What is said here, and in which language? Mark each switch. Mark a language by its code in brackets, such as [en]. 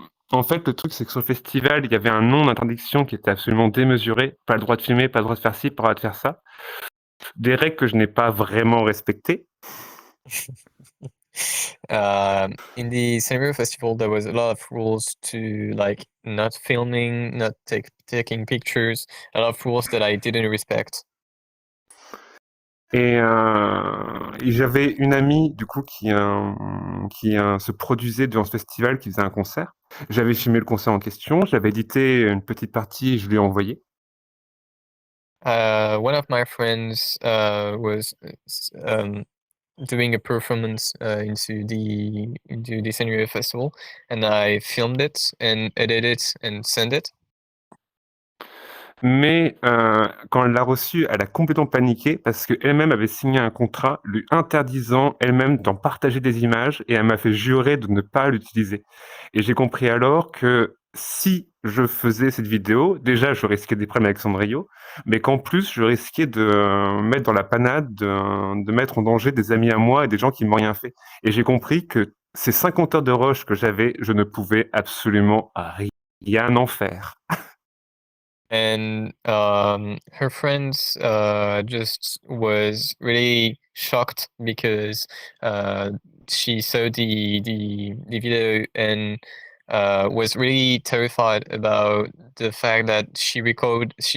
[fr] En fait, le truc, c'est que sur le festival, il y avait un nombre d'interdictions qui était absolument démesuré. Pas le droit de filmer, pas le droit de faire ci, pas le droit de faire ça. Des règles que je n'ai pas vraiment respectées. [en] In the Scenario Festival, there was a lot of rules to like not filming, not taking pictures, a lot of rules that I didn't respect. [fr] Et j'avais une amie du coup qui se produisait durant ce festival, qui faisait un concert. J'avais filmé le concert en question, j'avais édité une petite partie et je lui ai envoyé. [en] One of my friends was doing a performance into the Scenario Festival, and I filmed it and edited it and sent it. [fr] Mais quand elle l'a reçu, elle a complètement paniqué parce qu'elle-même avait signé un contrat lui interdisant elle-même d'en partager des images et elle m'a fait jurer de ne pas l'utiliser. Et j'ai compris alors que si je faisais cette vidéo, déjà je risquais des problèmes avec Sandrio, mais qu'en plus je risquais de mettre dans la panade, de mettre en danger des amis à moi et des gens qui m'ont rien fait. Et j'ai compris que ces 50 heures de rush que j'avais, je ne pouvais absolument rien en faire. [en] And her friends just was really shocked because she saw the video and was really terrified about the fact that she recorded.